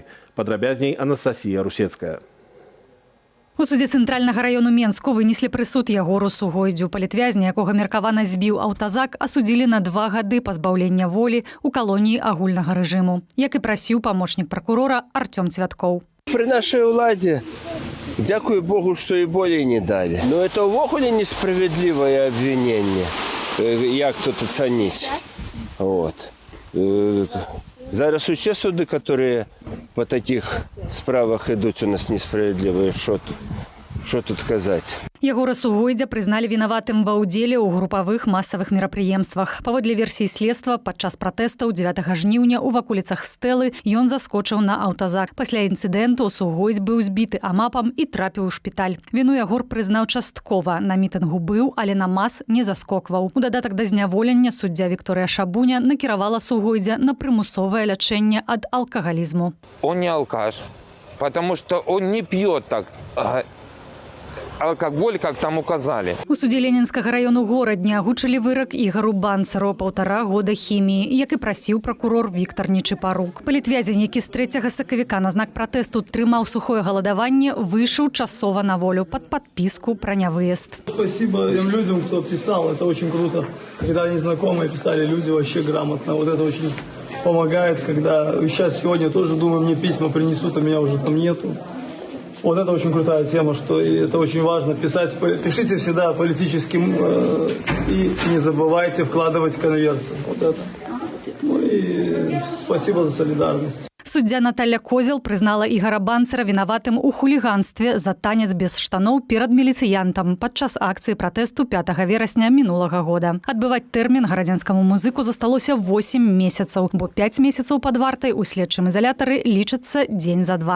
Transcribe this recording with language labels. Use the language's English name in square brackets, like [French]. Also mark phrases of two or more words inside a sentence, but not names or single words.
[Belarusian] Падрабязней Анастасія Русецкая. У судзе цэнтральнага раёну Менску вынеслі прысуд Ягору Сугойдзю. Палітвязня, якога меркавана збіў аўтазак, асудзілі на 2 гады пазбаўлення волі ў калоніі агульнага рэжыму, як і прасіў памочнік пракурора Артём Цвяткоў. [Russian] При нашей уладе, дякую Богу, что и более не дали. Но это увогуле несправедливое обвинение. Як тут оценить? [Belarusian] Вот. Зараз усе суды, [Russian] которые по таких справах идут, у нас несправедливые. Что тут казаць? [Belarusian] Ягора Сугойдзя прызналі вінаватым ва ўдзеле ў групавых масавых мерапрыемствах. Паводле версіі следства, падчас пратэстаў 9 жніўня ў ваколіцах Стэлы ён заскочыў на аўтазак. Пасля інцыдэнту Сугойдзь быў збіты амапам і трапіў у шпіталь. Віну Ягор прызнаў часткова. На мітынгу быў, але на мас не заскокваў. У дадатак да зняволення суддзя Вікторыя Шабуня накіравала Сугойдзя на прымусовае лячэнне ад алкагалізму. [Russian] Он не алкаш, потому что он не пьет так алкоголь, как там указали. [Belarusian] У суде Ленінскага раёну горадня агучылі вырак Ігару Банцару 1,5 года хіміі, як і прасіў пракурор Віктор Нечипарук. Палітвязень, які з 3 сакавіка на знак пратэсту трымаў сухое галадаванне, выйшаў часова на волю пад падпіску пра нявыезд. [Russian] Спасибо тем людям, кто писал. Это очень круто. Когда незнакомые писали люди вообще грамотно. Вот это очень помогает, когда сейчас сегодня тоже думаю, мне письма принесут, а меня уже там нету. Вот это очень крутая тема, что и это очень важно писать. Пишите всегда политическим и не забывайте вкладывать конверты. Вот это. Ну и спасибо за солидарность. [Belarusian] Суддзя Наталья Козел прызнала Ігора Банцера вінаватым у хуліганстве за танец без штаноў перад міліцыянтам падчас акцыі пратэсту 5 верасня мінулага года. Адбываць тэрмін гарадзенскаму музыку засталося 8 месяцаў, бо 5 месяцаў пад вартай у следчым ізалятары лічыцца дзень за два.